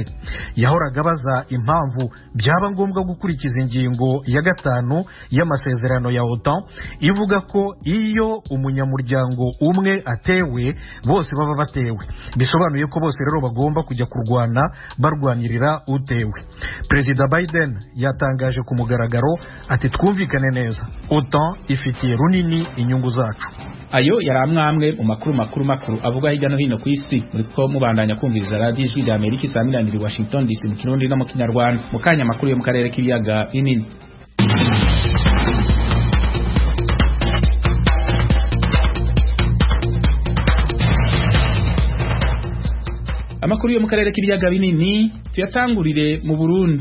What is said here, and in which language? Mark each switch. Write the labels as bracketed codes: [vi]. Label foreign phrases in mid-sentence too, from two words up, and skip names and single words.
[rw] Yahoraga baza impamvu byaba ngombwa gukurikiza ingingo ya 5 y'amasezerano ya OTAN ivuga ko iyo umunyamuryango umwe atewe bose baba batewe. Bisobanuye ko bose rero bagomba kujya kurwana barwanirira utewe. Perezida Biden yatangaje ku mugaragaro ati twumvikane neza, OTAN ifitiye runini inyungu zacu. Ayo yaramwamwe mu makuru avuga hirya no hino ku isi. [rn] Muri ko mubandanya kumviriza radio Ijwi rya Amerika isaminanira i Washington DC mu Kirundi no mu Kinyarwanda. Mu kanya makuru yo mu karere k'ibiyaga binini. Amakuru yo mu karere k'ibiyaga binini tuyatangurire mu Burundi.